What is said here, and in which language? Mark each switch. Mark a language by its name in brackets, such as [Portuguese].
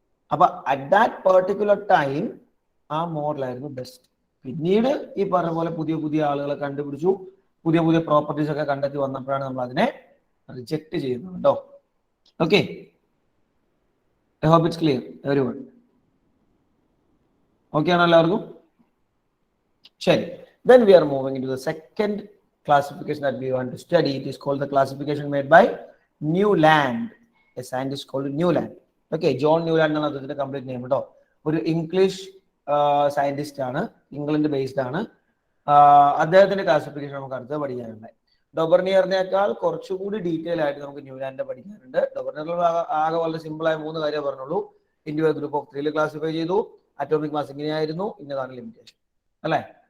[Malayalam] അപ്പൊ [English] at that particular time [Malayalam] ആ മോഡലായിരുന്നു best. പിന്നീട് ഈ പറഞ്ഞ പോലെ പുതിയ പുതിയ ആളുകളെ കണ്ടുപിടിച്ചു, പുതിയ പുതിയ പ്രോപ്പർട്ടീസ് ഒക്കെ കണ്ടെത്തി വന്നപ്പോഴാണ് നമ്മൾ അതിനെ റിജക്ട് ചെയ്യുന്നത് കേട്ടോ. [English] Okay, I hope it's clear everyone. [Malayalam] Okay ആണോ എല്ലാവർക്കും? [English] ശരി, then we are moving into the second classification that we want to study. It is called the classification made by Newland, a scientist called Newland. [Malayalam] Okay, John Newland എന്നാണ് അദ്ദേഹത്തിന്റെ complete name കേട്ടോ. ഒരു English scientist ആണ്, England based ആണ്. അദ്ദേഹത്തിന്റെ classification നമുക്ക് അടുത്ത് പഠിക്കാനുണ്ട്. ഡോബർനിയറിനേക്കാൾ കുറച്ചുകൂടി ഡീറ്റെയിൽ ആയിട്ട് നമുക്ക് ന്യൂലാൻഡ് പഠിക്കാനുണ്ട്. ഡോബർനിയർ ആകെ വളരെ സിമ്പിൾ ആയ 3 കാര്യം പറഞ്ഞുള്ളൂ. [English] into group of 3 [Malayalam] ക്ലാസിഫൈ ചെയ്തു, അറ്റോമിക് മാസ് ഇങ്ങനെയായിരുന്നു, ഇന്നതാണ് ലിമിറ്റേഷൻ, അല്ലെ?